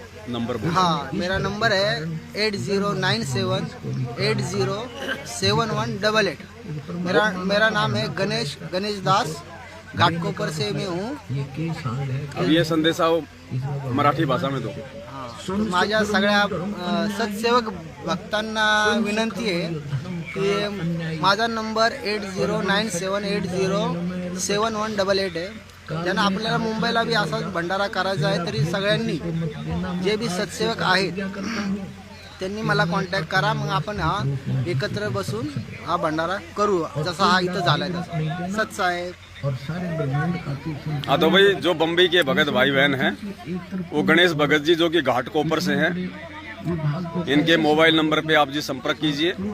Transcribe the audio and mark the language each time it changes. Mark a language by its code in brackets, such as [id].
[hi] Number हाँ, मेरा number है 8096807188। मेरा नाम है गणेश दास, घाटकोपर से मैं हूँ। अब ये संदेशा मराठी भाषा में दो। [mr] माझ्या सगळ्या सत्सेवक भक्तांना विनंती आहे की माझा नंबर 8096807188 आहे। त्यांना आपल्याला मुंबईला भी असाच भंडारा करायचा आहे, तरी सगळ्यांनी जे भी सत्सेवक आहेत त्यांनी मला कॉन्टॅक्ट करा। मग आपण हा एकत्र बसून हा भंडारा करू, जसा हा इथं झालाय तसा। [hi] सत साहेब हाँ तो भाई जो बम्बई के भगत भाई बहन हैं, वो गणेश भगत जी जो कि घाटकोपर से हैं, इनके मोबाइल नंबर पे आप जी संपर्क कीजिए।